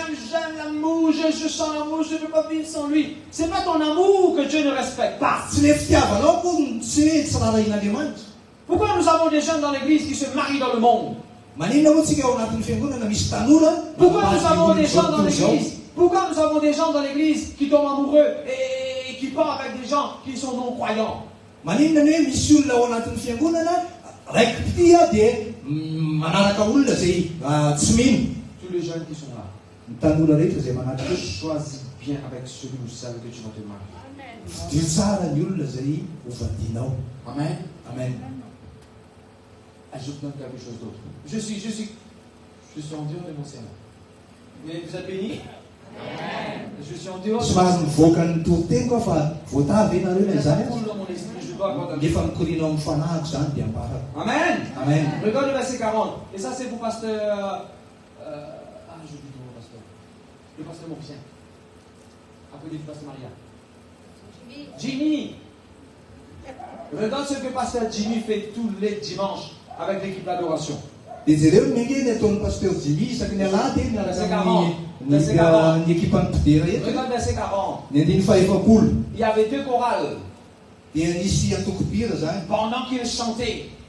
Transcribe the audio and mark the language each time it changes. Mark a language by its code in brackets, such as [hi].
[fr] j'aime l'amour, je sens l'amour, je ne peux pas vivre sans lui. C'est pas ton amour que Dieu ne respecte pas. [mg] Tsy le fitiavanao koa tsy hoe tsy rarahin'Andriamanitra. [fr] Pourquoi nous avons des jeunes dans l'église qui se marient dans le monde? [mg] Maninona moa tsika ao anatin'ny fiangonana misy tanora? [fr] Pourquoi nous avons des gens dans l'église? Pourquoi nous avons des gens dans l'église qui tombent amoureux et qui partent avec des gens qui sont non-croyants? [mg] Maninona hoe misy olona ao anatin'ny fiangonana raiky pitia dia manaraka olona zay tsy mino. [fr] Tous les jeunes qui sont là, [mg] Ny tanora rehetra zay manaraka. [fr] choisis bien avec celui ou celle que tu vas te marier. [mg] Dio tsara ny olona zay hovadianao. Amen. Amen. [fr] Ah, je vous donne quelque chose d'autre. Je suis en dehors de mon sermon. Mais vous êtes bénis? Amen. Je suis en dehors de mon [mg] Somary mivoaka ny toriteniko fa voatavy ianareo na izany. [fr] sermon. Dans mon esprit, je dois avoir [mg] Nefa mikorina amin'ny fanahiko zany dia ambarako. Amen. Amen. [fr] Regarde le verset 40. Et ça, c'est pour pasteur. Je dis mon pasteur. Le pasteur Mauricien. Après, le pasteur Maria. Jimmy. Regarde ce que pasteur Jimmy fait tous les dimanches avec l'équipe d'adoration. [mg] Dia jereo mengeny ataon'ny pasteur Jimmy isaky ny alahady miaraka amin'ny ekipa ny mpidera eto. [fr] Regarde verset 40. [mg] Ny andiny fahefapolo. [fr] Il y avait deux chorales. [mg] Dia nisy atokopira zany. [fr] Pendant qu'ils chantaient,